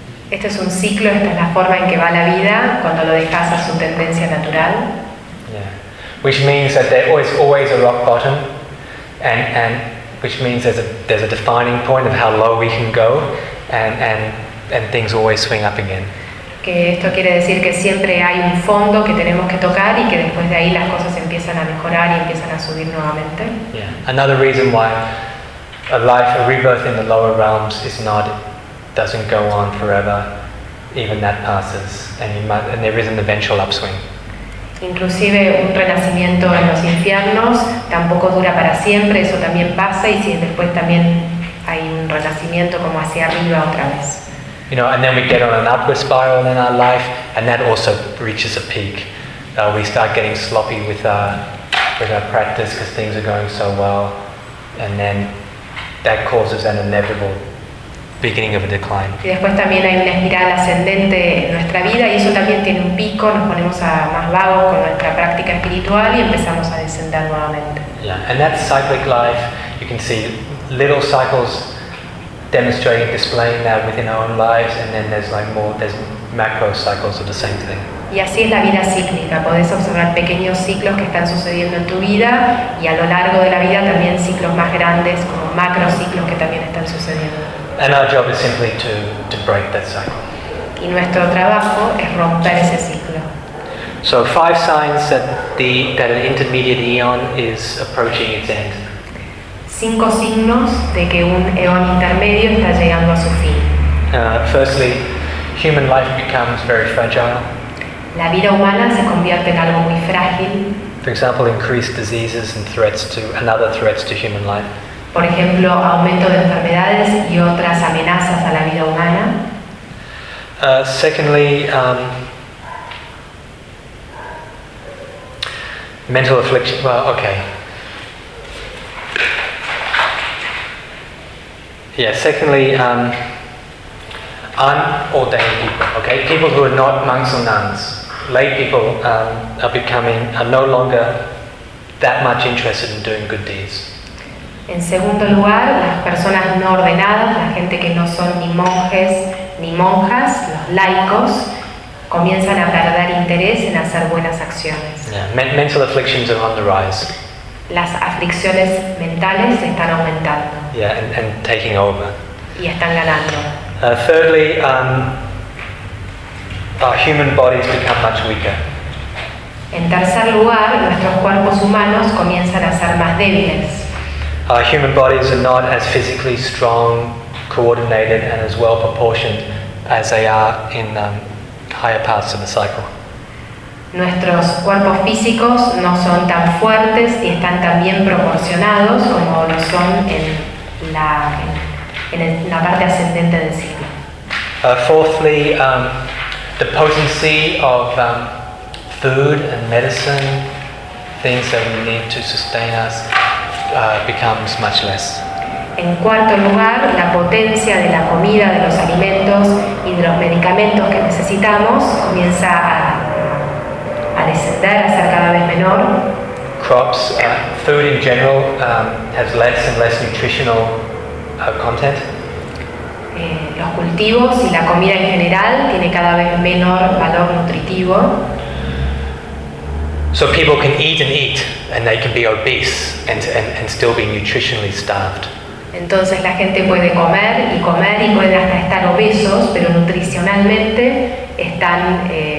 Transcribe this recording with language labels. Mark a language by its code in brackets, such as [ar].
[es] Esto es un ciclo, esta es la forma en que va la vida cuando lo dejas a su tendencia natural. [en] Yeah. Which means that there is always a rock bottom, and which means there's a defining point of how low we can go, and things always swing up again. [es] Que esto quiere decir que siempre hay un fondo que tenemos que tocar y que después de ahí las cosas empiezan a mejorar y empiezan a subir nuevamente. [en] Yeah. Another reason why a life, a rebirth in the lower realms doesn't go on forever, even that passes, and there is an eventual upswing. [es] Inclusive un renacimiento en los infiernos tampoco dura para siempre, eso también pasa, y si después también hay un renacimiento como hacia arriba otra vez. [en] You know, and then we get on an upward spiral in our life, and that also reaches a peak. We start getting sloppy with our practice because things are going so well, and then that causes an inevitable beginning of a decline. [es] Y después también hay una espiral ascendente en nuestra vida, y eso también tiene un pico. Nos ponemos a más vago con nuestra práctica espiritual y empezamos a descender nuevamente. [en] Yeah, and that cyclic life, you can see little cycles demonstrating, displaying that within our own lives, and then there's like more, there's macro cycles of the same thing. [es] Y así es la vida cíclica. Podés observar pequeños ciclos que están sucediendo en tu vida, y a lo largo de la vida también ciclos más grandes, como macro ciclos que también están sucediendo. [en] And our job is simply to break that cycle. [es] Y nuestro trabajo es romper ese ciclo. [en] So five signs that an intermediate eon is approaching its end. [es] Cinco signos de que un eón intermedio está llegando a su fin. [en] Firstly, human life becomes very fragile. [es] La vida humana se convierte en algo muy frágil. [en] For example, increased diseases and threats to human life. [es] Por ejemplo, aumento de enfermedades y otras amenazas a la vida humana. [en] Secondly, mental affliction. Well, okay. Yeah, secondly, unordained people, okay? People who are not monks or nuns, lay people are no longer that much interested in doing good deeds. [es] En segundo lugar, las personas no ordenadas, la gente que no son ni monjes ni monjas, los laicos, comienzan a perder interés en hacer buenas acciones. [en] Yeah, mental afflictions are on the rise. [es] Las aflicciones mentales están aumentando. [en] Yeah, and taking over. [es] Y están ganando. [en] Thirdly, our human bodies become much weaker. [es] En tercer lugar, nuestros cuerpos humanos comienzan a ser más débiles. [en] Our human bodies are not as physically strong, coordinated, and as well proportioned as they are in higher parts of the cycle. [es] Nuestros cuerpos físicos no son tan fuertes y están tan bien proporcionados como lo son en la parte ascendente del ciclo. [en] Fourthly, the potency of food and medicine, things that we need to sustain us, becomes much less. [es] En cuarto lugar, la potencia de la comida, de los alimentos y de los medicamentos que necesitamos comienza a descender, a ser cada vez menor. [en] Crops, food in general, has less and less nutritional content. [es] Los cultivos y la comida en general tiene cada vez menor valor nutritivo. [en] So people can eat and eat, and they can be obese and still be nutritionally starved. [es] Entonces la gente puede comer y comer y pueden hasta estar obesos, pero nutricionalmente están